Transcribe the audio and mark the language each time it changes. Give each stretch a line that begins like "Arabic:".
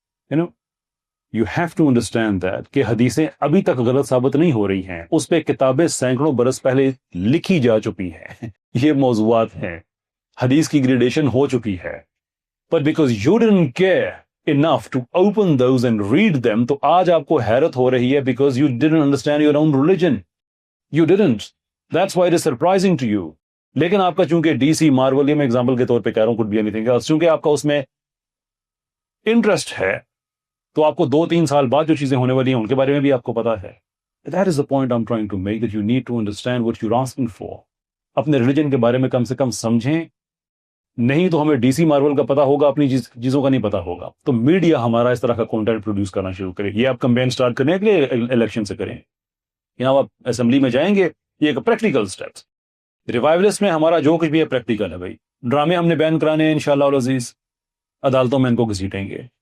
English: you have to understand that
Urdu: کہ حدیثیں ابھی تک غلط ثابت نہیں ہو رہی ہیں, اس پہ کتابیں سینکڑوں برس پہلے لکھی جا چکی ہیں. یہ موضوعات ہیں, حدیث کی گریڈیشن ہو چکی ہے.
English: but because you don't care enough to open those and read them,
Urdu: تو آج آپ کو حیرت ہو رہی ہے
English: because you didn't understand your own religion. You didn't. That's why it is surprising to you.
Urdu: لیکن آپ کا چونکہ ڈی سی مارول، یہ میں ایگزامپل کے طور پہ کہہ رہا ہوں،
English: could be anything else،
Urdu: چونکہ آپ کا اس میں انٹرسٹ ہے تو آپ کو 2-3 سال بعد جو چیزیں ہونے والی ہیں ان کے بارے میں بھی آپ کو پتا ہے.
English: That is the point I'm trying to make, that you need to understand what you're asking for.
Urdu: اپنے ریلیجن کے بارے میں کم سے کم سمجھیں، نہیں تو ہمیں ڈی سی مارول کا پتا ہوگا، اپنی چیزوں کا نہیں پتا ہوگا. تو میڈیا ہمارا اس طرح کا کنٹینٹ پروڈیوس کرنا شروع کرے. یہ آپ کمپین سٹارٹ کرنے کے لیے الیکشن سے کریں، یہاں آپ اسمبلی میں جائیں گے، یہ ایک پریکٹیکل سٹیپس. ریوائولسٹ میں ہمارا جو کچھ بھی ہے پریکٹیکل ہے بھائی. ڈرامے ہم نے بین کرانے ہیں انشاءاللہ العزیز، عدالتوں میں ان کو گھسیٹیں گے.